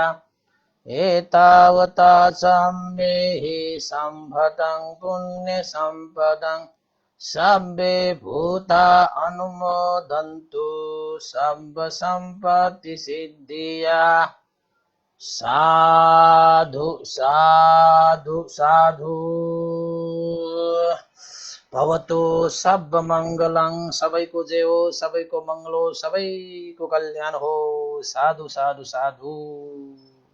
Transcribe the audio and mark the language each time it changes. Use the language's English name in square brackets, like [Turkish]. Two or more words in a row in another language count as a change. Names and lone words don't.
[Pali] एतावता सम्मेहि सम्भतं पुण्यसम्पदं सब्बे भूता अनुमोदन्तु सर्वसम्पत्तिसिद्धिया। साधु साधु साधु। भवतु सब मङ्गलं, [Nepali] सबैको जय हो, सबैको मङ्गल हो, सबैको कल्याण हो। [Pali] साधु साधु साधु।